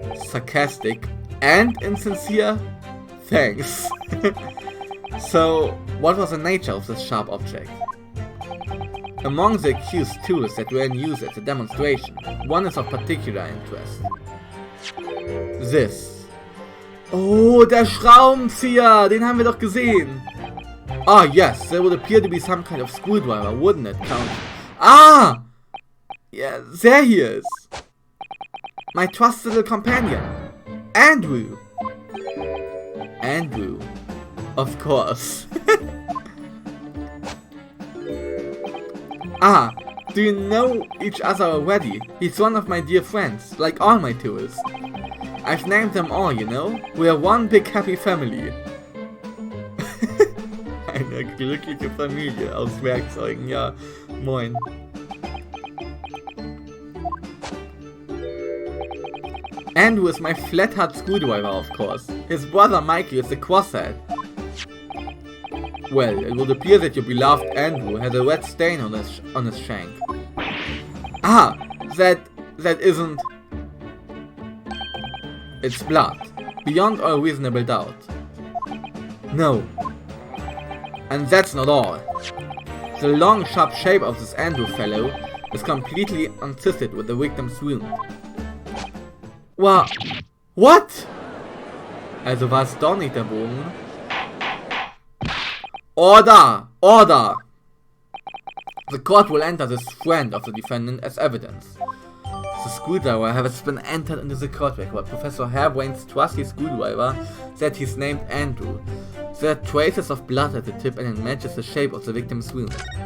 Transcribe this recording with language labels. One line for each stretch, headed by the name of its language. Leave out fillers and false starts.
English: Sarcastic and insincere? Thanks. So, what was the nature of this sharp object? Among the accused tools that were in use at the demonstration, one is of particular interest. This.
German: Oh, der Schraubenzieher! Den haben wir doch gesehen!
English: Ah, yes, there would appear to be some kind of screwdriver, wouldn't it, Count? Ah! Yeah, there he is! My trusted little companion, Andrew! Andrew. Of course. Ah, do you know each other already? He's one of my dear friends, like all my tourists. I've named them all, you know? We are one big happy family.
German: Eine glückliche Familie aus Werkzeugen, ja, moin.
English: Andrew is my flathead screwdriver, of course. His brother Mikey is the crosshead. Well, it would appear that your beloved Andrew had a red stain on his shank. Ah, that isn't... It's blood, beyond all reasonable doubt. No. And that's not all. The long, sharp shape of this Andrew fellow is completely consistent with the victim's wound. What?
German: Also war es doch nicht der Bogen.
English: Order! Order! The court will enter this friend of the defendant as evidence. The screwdriver has been entered into the court record. Professor Harebraine's trusty screwdriver said he's named Andrew. There are traces of blood at the tip and it matches the shape of the victim's wound.